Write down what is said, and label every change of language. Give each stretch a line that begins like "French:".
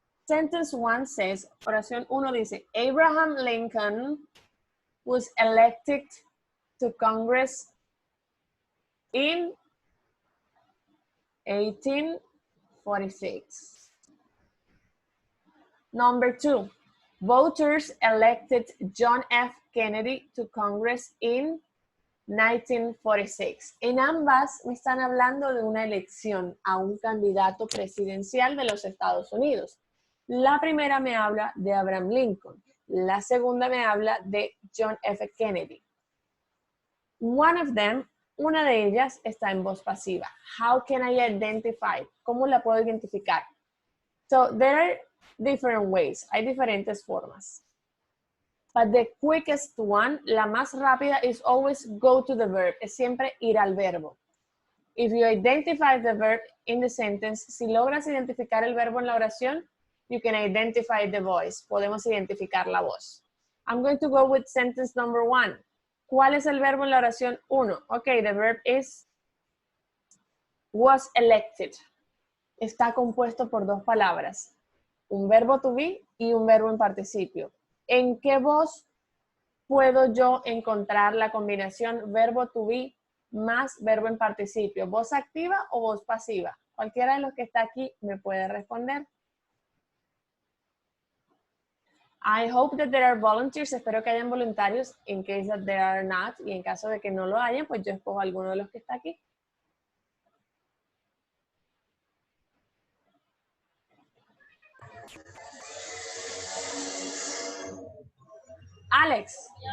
English: Sentence 1 says,
Spanish: oración 1 dice,
English: Abraham Lincoln was elected to Congress in 1846. Number 2, voters elected John F. Kennedy to Congress in 1946.
Spanish: En ambas me están hablando de una elección a un candidato presidencial de los Estados Unidos. La primera me habla de Abraham Lincoln. La segunda me habla de John F. Kennedy.
English: One of them,
Spanish: una de ellas, está en voz pasiva.
English: How can I identify?
Spanish: ¿Cómo la puedo identificar?
English: So there are different ways.
Spanish: Hay diferentes formas.
English: But the quickest one,
Spanish: la más rápida,
English: is always go to the verb.
Spanish: Es siempre ir al verbo.
English: If you identify the verb in the sentence,
Spanish: si logras identificar el verbo en la oración,
English: you can identify the voice.
Spanish: Podemos identificar la voz.
English: I'm going to go with sentence number 1.
Spanish: ¿Cuál es el verbo en la oración 1?
English: Okay, the verb is was elected.
Spanish: Está compuesto por dos palabras. Un verbo to be y un verbo en participio. ¿En qué voz puedo yo encontrar la combinación verbo to be más verbo en participio? ¿Voz activa o voz pasiva? Cualquiera de los que está aquí me puede responder.
English: I hope that there are volunteers.
Spanish: Espero que hayan voluntarios.
English: In case that there are not.
Spanish: Y en caso de que no lo hayan, pues yo escojo alguno de los que está aquí. Alex.